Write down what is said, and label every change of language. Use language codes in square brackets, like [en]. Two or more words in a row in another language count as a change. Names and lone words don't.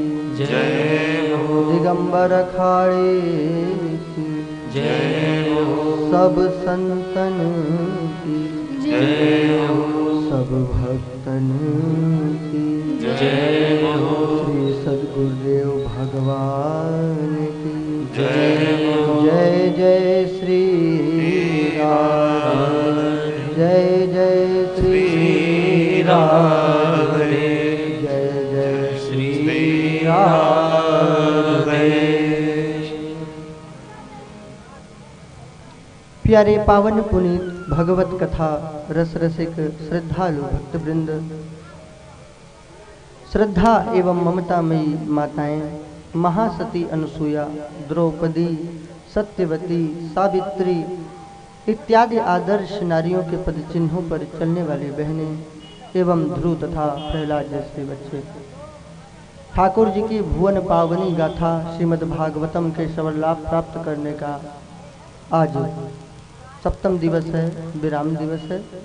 [hi] जय हो दिगंबर अखाड़े की जय हो सब संतन की जय हो सब भक्तन की जय हो श्री सद्गुरुदेव भगवान की जय हो जय जय श्री राम जय जय श्री राम जय जय श्री राम। प्यारे पावन पुनीत भगवत कथा रस रसिक श्रद्धालु भक्तवृंद, श्रद्धा एवं ममतामयी माताएं महासती अनुसुया, द्रौपदी, सत्यवती, सावित्री इत्यादि आदर्श नारियों के पद चिन्हों पर चलने वाली बहनें एवं ध्रुव तथा प्रहलाद जैसे बच्चे, ठाकुर जी की भुवन पावनी गाथा श्रीमद् भागवतम के श्रवण लाभ प्राप्त करने का आज सप्तम दिवस है, विराम दिवस है।